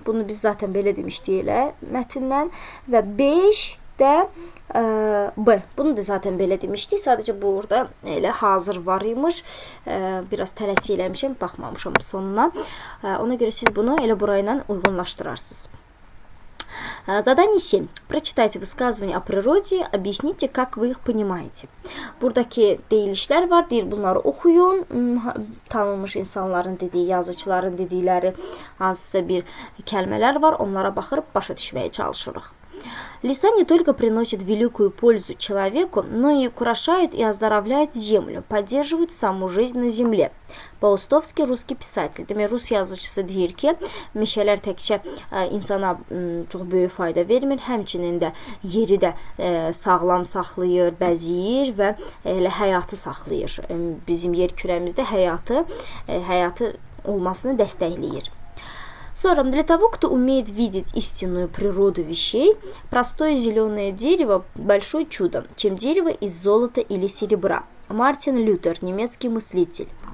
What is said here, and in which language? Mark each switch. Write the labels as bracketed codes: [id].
[az] Bunu biz zaten belə demişdik elə mətndən. Və 5 də B. Bunu da zaten belə demişdik. Sadəcə burada elə hazır var imiş. Biraz tələsi eləmişəm. Baxmamışam sonuna. Ona görə siz bunu elə burayla uyğunlaşdırarsınız. [ru] Задание 7. Прочитайте высказывания о природе, объясните, как вы их понимаете. [az] Buradakı deyilişlər var. Deyir, bunları oxuyun. Tanınmış insanların dediyi, yazıçıların dedikləri hansısa bir kəlmələr var. Onlara baxırıb başa düşməyə çalışırıq. [ru] Леса не только приносят великую пользу человеку, но и украшают и оздоровляют землю, поддерживают саму жизнь на земле. [az] Paustovski [ru] russki pисатель. [az] Demək, Rus yazıcısı deyir ki, meşələr təkcə insana çox böyük fayda vermir, həmçinin də yeri də sağlam saxlayır, bəzəyir və elə həyatı saxlayır. Bizim yer kürəmizdə həyatı olmasını dəstəkləyir. Sonra, [ru] для того, кто умеет видеть истинную природу вещей, простое зеленое дерево – большое чудо, чем дерево из золота или серебра. Мартин Лютер, немецкий мыслитель.